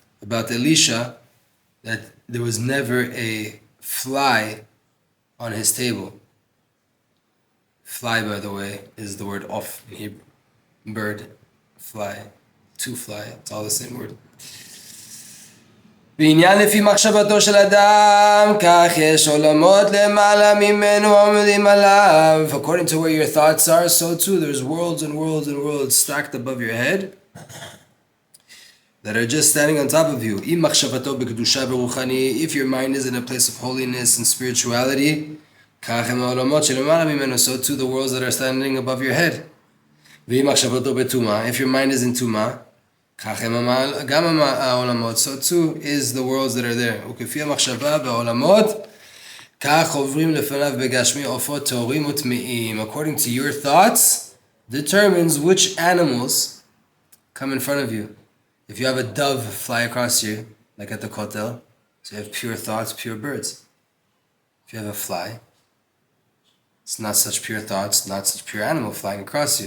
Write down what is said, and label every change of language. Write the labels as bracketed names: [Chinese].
[English] about Elisha that there was never a fly on his table. Fly, by the way, is the word of in Hebrew. Bird, fly, to fly, it's all the same word. [Hebrew] בעניין לפי מחשבתו של אדם, כך יש עולמות למעלה ממנו עומדים עליו. [English] According to where your thoughts are, so too there's worlds and worlds and worlds stacked above your head that are just standing on top of you. [Hebrew] אם מחשבתו בקדושה ורוחני, [English] if your mind is in a place of holiness and spirituality, [Hebrew] כך הם העולמות שלמעלה ממנו, [English] so too the worlds that are standing above your head. [Hebrew] ואם מחשבתו בטומאה, [English] if your mind is in טומאה, [Hebrew] גם העולמות, [English] so too is the worlds that are there. [Hebrew] וכפי המחשבה והעולמות, כך עוברים לפניו בגשמי עופות טהורים וטמאים. [English] According to your thoughts, determines which animals come in front of you. If you have a dove fly across you, like at the kotel, so you have pure thoughts, pure birds. If you have a fly, it's not such pure thoughts, not such pure animal flying across you.